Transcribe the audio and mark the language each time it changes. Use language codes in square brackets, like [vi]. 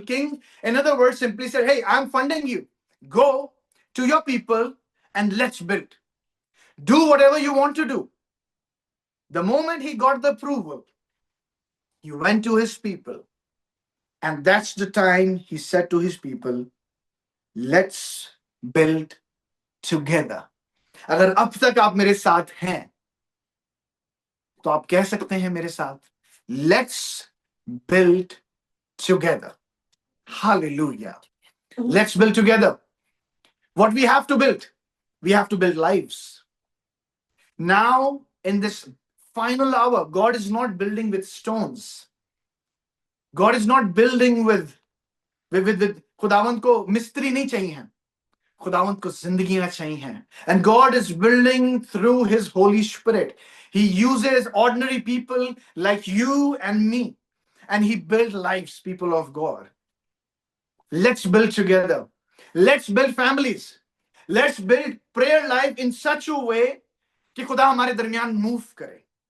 [en] King, in other words, simply said, hey, I'm funding you. Go to your people and let's build. Do whatever you want to do. The moment he got the approval, he went to his people. And that's the time he said to his people, let's build together. [hi] अगर अब तक आप मेरे साथ हैं तो आप कह सकते हैं मेरे साथ, [en] let's build together. Hallelujah. Let's build together. What we have to build? We have to build lives. Now, in this final hour, God is not building with stones. God is not building with [hi] खुदावंत को मिस्त्री नहीं चाहिए हैं, खुदावंत को जिंदगियां चाहिए हैं. [en] And God is building through His Holy Spirit. He uses ordinary people like you and me, and He builds lives, people of God. Let's build together. Let's build families. Let's build prayer life in such a way [hi] कि खुदा हमारे दरमियान move करे.